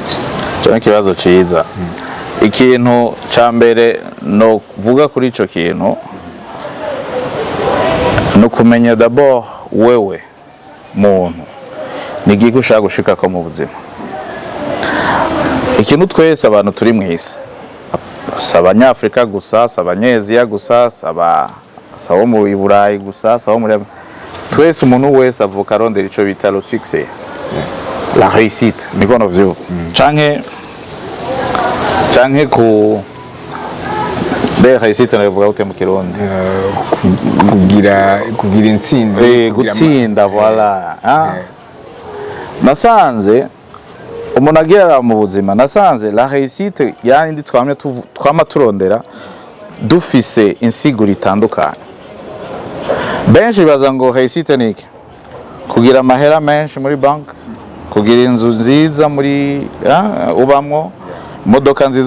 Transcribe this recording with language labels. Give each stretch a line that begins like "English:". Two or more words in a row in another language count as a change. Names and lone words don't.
Rundi: cyane kibazo ciza ikintu ca mbere no vuga kuri ico kintu no kumenya d'abord wewe muntu ni giko ushaka gushika ko mu buzima ikintu twese abantu turi mwisi saba nyafrika gusa saba nyeziya gusa saba mu Burayi gusa saba muri twese umuntu wese avuka rondera ico bita
French: le succès la réussite
Rundi: niko novyuva canke ku be réussite navuga gute mu kirundi kugira intsinzi gutsinda voilà nasanze umuntu agera mu buzima nasanze
French: la réussite
Rundi: yandi twama turondera dufise insiguro itandukanye benshi baza ngo réussite niki kugira amahera menshi muri bank kugira inzu nziza muri ubamwo imodoka nziza